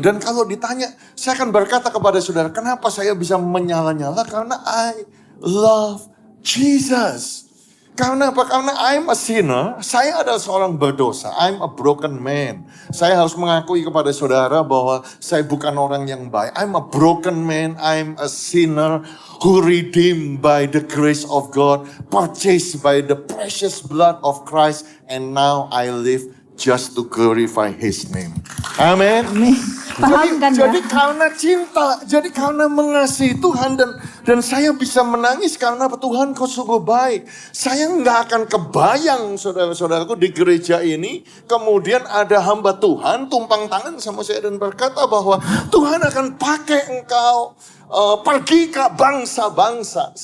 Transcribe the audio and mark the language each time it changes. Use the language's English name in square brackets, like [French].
[Indonesian] Dan kalau ditanya, saya akan berkata kepada saudara, kenapa saya bisa menyala-nyala? Karena [English] I love Jesus. [Indonesian] Karena apa? Karena [English] I'm a sinner. [Indonesian] Saya adalah seorang berdosa. [English] I'm a broken man. [Indonesian] Saya harus mengakui kepada saudara bahwa saya bukan orang yang baik. [English] I'm a broken man. I'm a sinner who redeemed by the grace of God, purchased by the precious blood of Christ, and now I live just to glorify His name. [Indonesian] Amin. Paham kan ya? Jadi karena cinta, jadi karena mengasihi Tuhan dan saya bisa menangis karena Tuhan kau sungguh baik. Saya nggak akan kebayang saudara-saudaraku di gereja ini kemudian ada hamba Tuhan tumpang tangan sama saya dan berkata bahwa Tuhan akan pakai engkau pergi ke bangsa-bangsa.